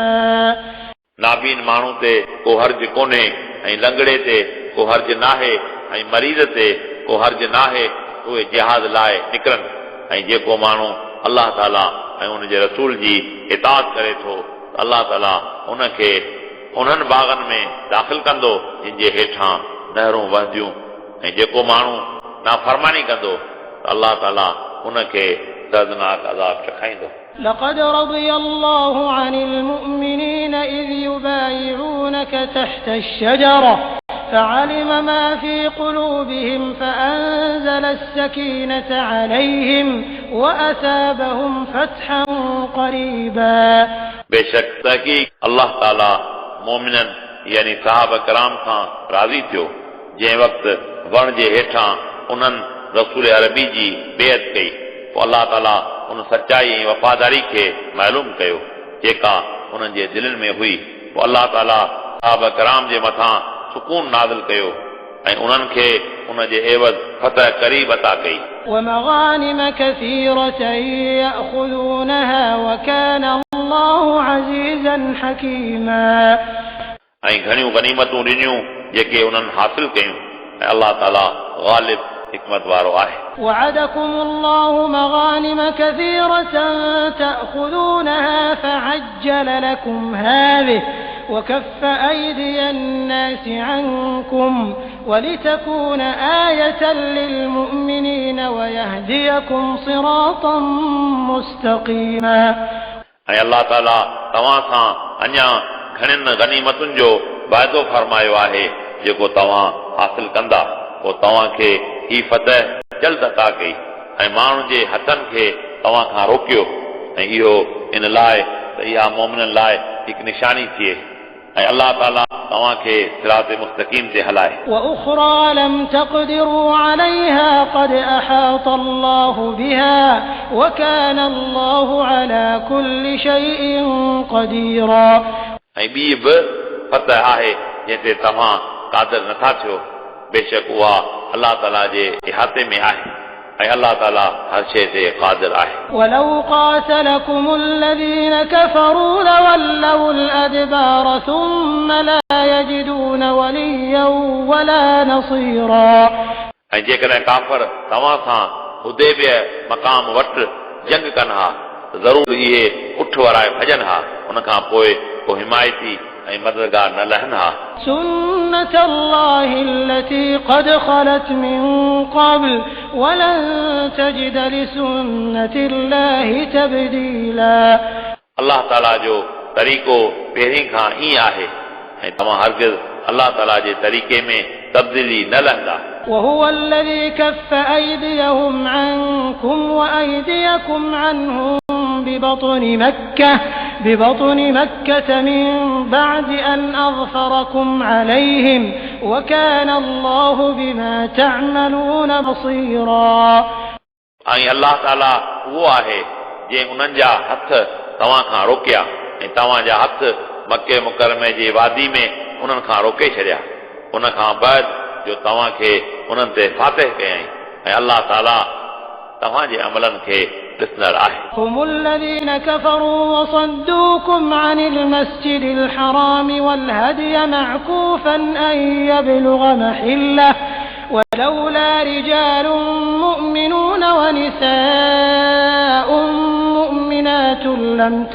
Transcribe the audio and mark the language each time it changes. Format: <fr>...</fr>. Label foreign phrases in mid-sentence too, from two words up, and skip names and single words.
<sd>नाबीन माण्हू ते को हर्ज कोन्हे ऐं लंगड़े ते को हर्ज नाहे ऐं मरीज़ ते को हर्ज नाहे उहे जिहाद लाइ निकिरनि ऐं जेको माण्हू अलाह ताला ऐं उनजे रसूल जी इताअत करे थो अलाह ताला उनखे उन्हनि बाग़नि में दाख़िल कंदो जिन जे हेठां नहरूं वहंदियूं ऐं जेको माण्हू नाफ़रमानी कंदो अल्लाह ताला उनखे दर्दनाक अज़ाब चखाईंदो।</sd> <ar>لقد رضي الله عن المؤمنين إذ يبايعونك تحت الشجرة فعلم ما في قلوبهم فأنزل السكينة عليهم وأثابهم فتحا قريبا</ar> <sd>बेशक तहक़ीक़ अल्लाह ताला मोमिनन यानी सहाबा किराम खां राज़ी थियो जंहिं वक़्तु वण जे हेठां उन्हनि रसूल अरबी जी बेअत कई पोइ अल्लाह ताला उन सचाई ऐं वफ़ादारी खे मालूम कयो जेका उन्हनि जे दिलनि में हुई। पोइ अल्लाह ताला सहाबा किराम जे मथां सुकून नाज़िल कयो ऐं उन्हनि खे उन जे एवज़ फतह क़रीब अता कई।</sd> <ar>ومغانم كثيرة يأخذونها وكان الله عزيزا حكيما</ar> <sd>ऐं घणियूं गनीमतूं ॾिनियूं जेके उन्हनि हासिल कयूं ऐं अल्लाह ताला गालिब हिकमत वारो आहे।</sd> <ar>وعدكم الله مغانم كثيرة تأخذونها فعجل لكم هذه وكف أيدي الناس عنكم ولتكون آية للمؤمنين ويهديكم صراطا مستقيما</ar> <sd>ऐं अल्लाह ताला तव्हां सां अञा घणनि गनीमतुनि जो वाइदो फरमायो आहे जेको तव्हां हासिल कंदा पोइ तव्हांखे ही फतह जल्द अता कई ऐं माण्हुनि जे हथनि खे तव्हां खां रोकियो ऐं इहो इन लाइ त इहा मोमिननि लाइ हिकु निशानी थिए ऐं अल्लाह ताला तव्हांखे सिरात मुस्तक़ीम ते हलाए।</sd> <ar>وأخرى لم تقدروا عليها قد أحاط الله بها وكان الله على كل شيء قديرا</ar> <sd>ऐं ॿी बि फतह आहे जंहिं ते तव्हां क़ादिर नथा थियो बेशक उहा अल्लाह ताला जे इहाते में आहे ऐं अल्लाह ताला हर शइ ते क़ादिर आहे।</sd> <ar>ولو قاتلكم الذين كفروا لولوا الأدبار ثم لا يجدون وليا ولا نصيرا</ar> <sd>ऐं जेकॾहिं काफ़र तव्हां सां हुदैबिया मक़ाम वटि जंग कनि हा ज़रूर इहे उठ वराए भॼनि हा उन खां पोइ को हिमायती ऐं मददगार न लहनि हा।</sd> <ar>سنة الله التي قد خلت من قبل ولن تجد لسنة الله تبديلا</ar> <sd>अल्लाह ताला जो तरीक़ो पहिरीं खां ईअं आहे ऐं तव्हां हरगिज़ अल्लाह ताला जे तरीक़े में तब्दीली न लहंदा।</sd> <ar>وهو الذي كف أيديهم عنكم وأيديكم عنهم ببطن مكة من بعد أن أظفركم عليهم وكان الله بما تعملون بصيرا</ar> <sd>ऐं अल्लाह ताला उहो आहे जंहिं उन्हनि जा हथ तव्हां खां रोकिया ऐं तव्हां जा हथ मके मुकरमे जे वादी में उन्हनि खां रोके छॾिया उन खां बाद जो तव्हांखे उन्हनि ते फातिह कयईं ऐं अल्लाह ताला तव्हांजे अमलनि खे ॾिसंदड़ आहे।</sd> <ar>هم الذين كفروا وصدوكم عن المسجد الحرام والهدي معكوفا أن يبلغ محله ولولا رجال مؤمنون ونساء مؤمنات لم</ar>